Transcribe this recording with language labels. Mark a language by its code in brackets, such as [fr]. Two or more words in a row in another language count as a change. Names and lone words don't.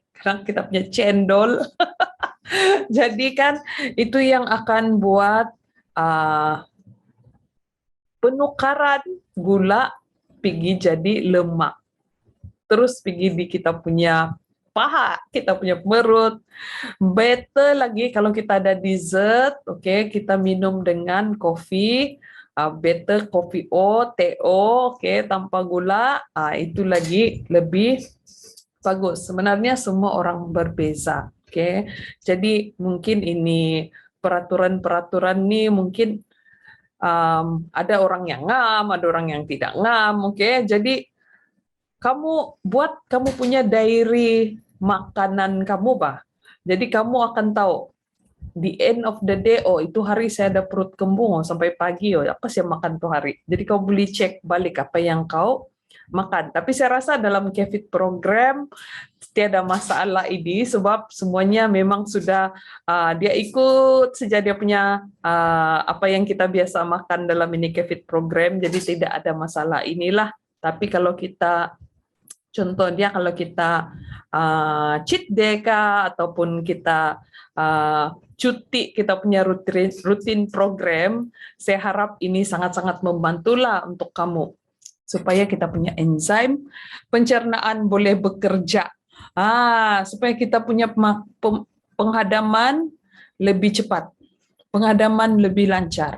[ms] Sekarang kita punya cendol. Jadi kan itu yang akan buat penukaran gula pergi jadi lemak. Terus pergi di kita punya paha, kita punya perut. Better lagi kalau kita ada dessert, oke, kita minum dengan kopi, better kopi TO, oke, tanpa gula, itu lagi lebih bagus. Sebenarnya semua orang berbeza, oke. Jadi mungkin ini peraturan-peraturan nih mungkin ada orang yang ngam, ada orang yang tidak ngam, oke. Jadi kamu punya diary makanan kamu, bah. Jadi kamu akan tahu di [en] end of the day, [ms] oh itu hari saya ada perut kembung, sampai pagi, apa sih makan tuh hari. Jadi kau boleh cek balik apa yang kau makan. Tapi saya rasa dalam Kefit program tiada masalah ini sebab semuanya memang sudah dia ikut saja dia punya apa yang kita biasa makan dalam ini Kefit program, jadi tidak ada masalah inilah. Tapi kalau kita contohnya kalau kita [en] cheat day [ms] kah, ataupun kita cuti kita punya rutin program, saya harap ini sangat-sangat membantulah untuk kamu supaya kita punya enzim pencernaan boleh bekerja. Supaya kita punya penghadaman lebih cepat, penghadaman lebih lancar.